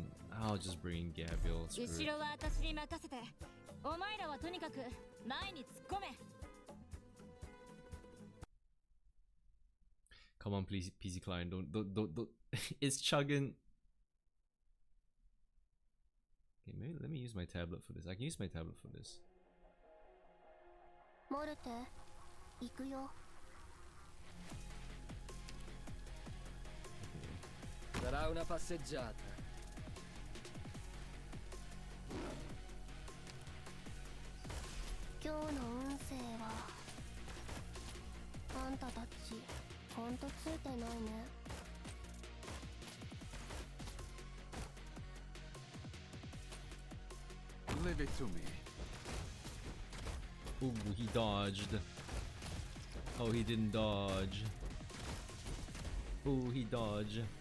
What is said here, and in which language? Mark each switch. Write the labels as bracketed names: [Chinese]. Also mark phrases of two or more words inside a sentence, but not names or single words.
[English] I'll just bring in Gabriel. Come on, please, PC client, don't. It's chugging. Okay, maybe let me use my tablet for this. I can use my tablet for this. [Italian] Sarà una passeggiata. [Japanese] 今日の運勢はあんたたちほんとついてないね。 [English] Leave it to me. Ooh, he dodged. Oh, he didn't dodge. Ooh, he dodged.